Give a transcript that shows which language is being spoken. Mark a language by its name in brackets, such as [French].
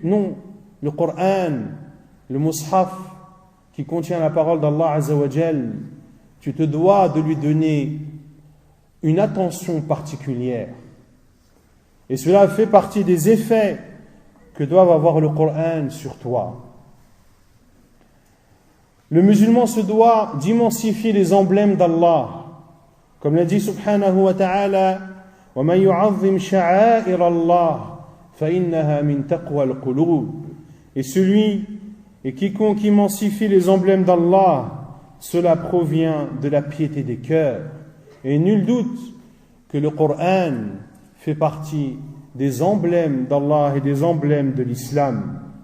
[French] Non, le Coran, le mushaf qui contient la parole d'Allah Azza wa Jal, tu te dois de lui donner une attention particulière. Et cela fait partie des effets que doit avoir le Coran sur toi. Le musulman se doit d'immensifier les emblèmes d'Allah. Comme l'a dit [Arabic] subhanahu wa ta'ala, وَمَنْ يُعَظِّمْ شَعَائِرَ اللَّهِ فَإِنَّهَا مِنْ تَقْوَى الْقُلُوبِ. [French] Et celui et quiconque immensifie les emblèmes d'Allah, cela provient de la piété des cœurs. Et nul doute que le Coran fait partie des emblèmes d'Allah et des emblèmes de l'islam.